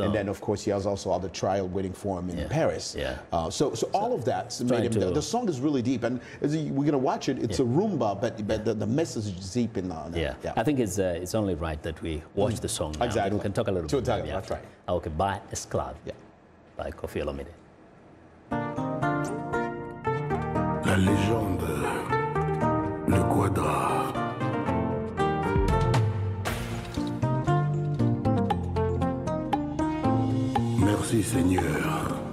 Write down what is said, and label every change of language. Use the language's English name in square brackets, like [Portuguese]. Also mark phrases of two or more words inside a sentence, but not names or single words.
[English] and then, of course, he has also other trial waiting for him in Paris. Yeah. So all of that made him. The song is really deep, and we're gonna watch it. It's a rumba, but the message is deep in there. Yeah. I think it's only right that we watch the song now. Exactly. We can talk a little bit. That's right. Okay. By Esclave. Yeah. By Koffi Olomide. [French] La légende, le quadra. Merci Seigneur.